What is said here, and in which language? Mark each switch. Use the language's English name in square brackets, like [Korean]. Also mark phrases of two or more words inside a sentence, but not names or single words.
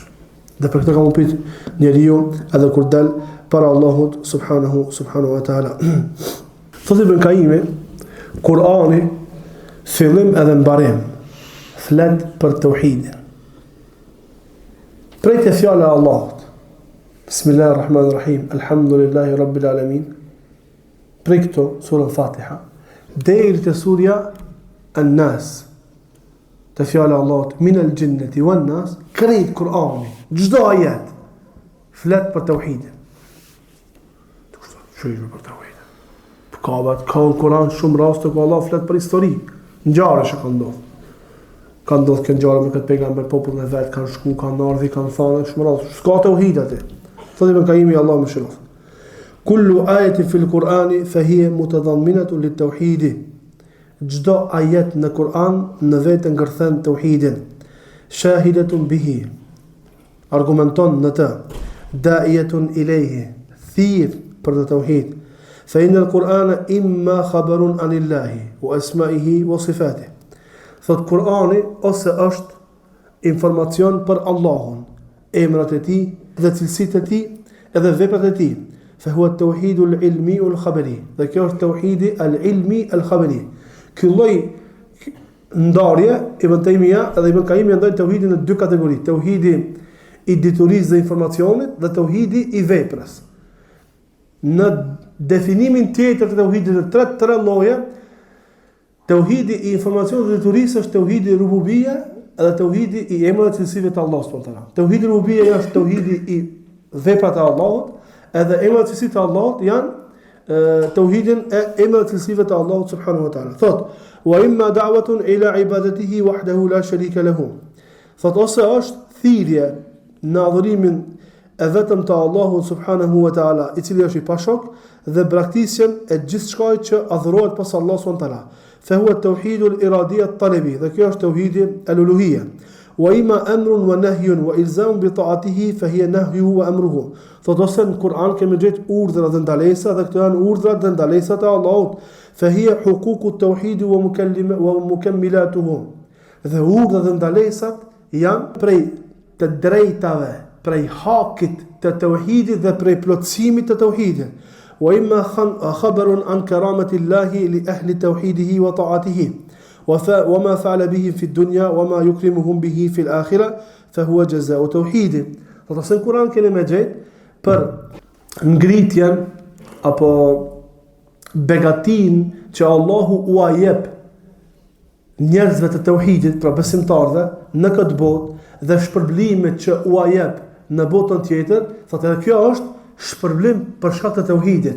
[Albanian] Dhe për këtë ka më pyet njeriu edhe kur del para Allahut [Arabic] سبحانه وتعالى. [Albanian] Thotë Ibn Kaimi, Kur'ani fillim edhe mbarim flet për tauhidin. Prej të fjala e Allahut. [Arabic] بسم الله الرحمن الرحيم. الحمد لله رب العالمين. [Albanian] Prej këto sura Fatiha deri te surja An-Nas. Të fjala e Allahut [Arabic] من الجنة والناس, [Albanian] krejt Kur'ani, çdo ajet flet për tauhidin. Çfarë për tauhidin? Ka në Kur'an shumë raste ku Allah flet për histori. Ngjarje që ka ndodhur. Ka ndodhur kjo ngjarje me këtë pejgamber, popullin e vet kanë shku, kanë ardhi, kanë thënë shmërat. S'ka tauhid atë. Thotë Ibn Qayyim Allahu mëshirof. [Arabic] كل آية في القرآن فهي متضمنة للتوحيد. [Albanian] Çdo ajet në Kur'an në vetë ngërthen tauhidin. [Arabic] شاهدة به. [Albanian] Argumenton në të. [Arabic] داعية إليه. [Albanian] Thirr për të tauhid. [Arabic] فإن القرآن إما خبر عن الله وأسمائه وصفاته. [Albanian] Thot Kur'ani ose është informacion për Allahun, emrat e tij dhe cilësitë e tij edhe veprat e tij. [Arabic] فهو التوحيد العلمي والخبري. [Albanian] Dhe kjo është tauhidi [Arabic] العلمي الخبري. [Albanian] Ky lloj ndarje Ibn Taymija edhe Ibn Qayyim janë ndërtuar tauhidin në dy kategori: tauhidi i diturisë dhe informacionit dhe tauhidi i veprës. Në definimin tjetër të tauhidit të tre lloje, tauhidi i informacionit dhe diturisë është tauhidi i rububia dhe tauhidi i emrave dhe cilësive të Allahut [Arabic] سبحانه وتعالى. [Albanian] Tauhidi i rububia është tauhidi i veprat e Allahut, edhe emrat dhe cilësitë të Allahut janë tauhidin e emrave dhe cilësive të Allahut [Arabic] سبحانه وتعالى. [Albanian] Thot: [Arabic] "وإما دعوة إلى عبادته وحده لا شريك له." [Albanian] Thot ose është thirrje në adhurimin e vetëm të Allahut [Arabic] سبحانه وتعالى, [Albanian] i cili është i pashok, dhe braktisjen e gjithçka që adhurohet pas Allahut [Arabic] سبحانه وتعالى. فهو التوحيد الإرادي الطلبي. [Albanian] Dhe kjo është tauhidi al-uluhiyya. [Arabic] وإما أمر ونهي وإلزام بطاعته فهي نهيه وأمره. [Albanian] Thot ose në Kur'an kemi gjetë urdhra dhe ndalesa, dhe këto janë urdhrat dhe ndalesat e Allahut. [Arabic] فهي حقوق التوحيد ومكملاته. [Albanian] Dhe urdhrat dhe ndalesat janë prej të drejtave, prej hakit të tauhidit dhe prej plotësimit të tauhidit. [Arabic] وإما خبر عن كرامة الله لأهل توحيده وطاعته وما فعل به في الدنيا وما يكرمهم به في الآخرة فهو جزاء التوحيد. [Albanian] Do të thënë Kur'an keni më gjetë për ngritjen apo begatin që Allahu u jep njerëzve të tauhidit, pra besimtarëve në këtë botë, dhe shpërblimet që u jep në botën tjetër, thotë edhe kjo është shpërblim për shkak të tauhidit.